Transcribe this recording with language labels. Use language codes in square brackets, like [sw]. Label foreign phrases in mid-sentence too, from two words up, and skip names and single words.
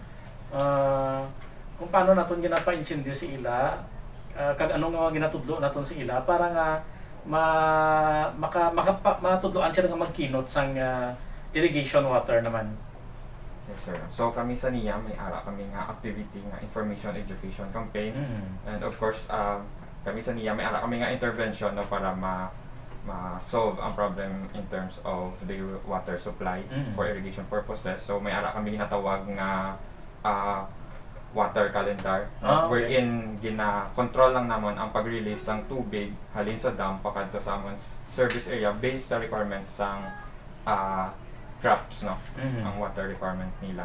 [hil] Kung paano naton ginapaintindi si ila, kag anong nga ginatudlo naton si ila para nga matudloan sila nga magkinot sang [en] irrigation water [hil] naman. Yes, sir. So kami sa NIA, may ara kami nga activity nga [en] information education campaign. And of course, [hil] kami sa NIA, may ara kami nga intervention no, para ma-solve ang problem [en] in terms of the water supply for irrigation purposes. [hil] So may ara kami ginatawag nga [en] water calendar, Okay. [hil] wherein gina-control lang naman ang pag-release ng tubig halin sa dam pakadto sa among service area based sa requirements sang crops, no, ang [en] water requirement [hil] nila.